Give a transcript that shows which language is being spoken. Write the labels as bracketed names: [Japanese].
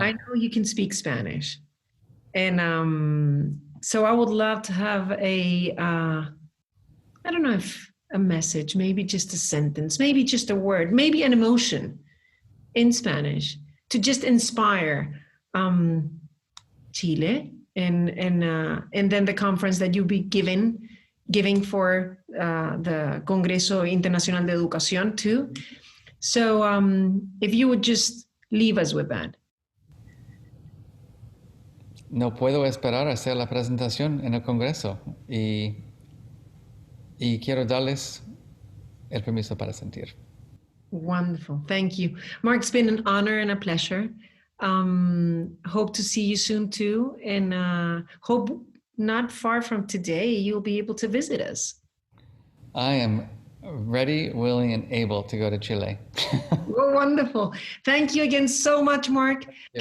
[English] I know you can speak Spanish. And so I would love to have I don't know if a message, maybe just a sentence, maybe just a word, maybe an emotion in Spanish to just inspire Chile and then the conference that you'll be giving for the Congreso Internacional de Educación too. So if you would just leave us with that. [Spanish] No puedo esperar a hacer la presentación en el Congreso y quiero darles el permiso para sentir. [English] Wonderful. Thank you. Marc, it's been an honor and a pleasure. Hope to see you soon too. And hope not far from today, you'll be able to visit us. I am ready, willing, and able to go to Chile. Oh, wonderful. Thank you again so much, Marc. Yeah.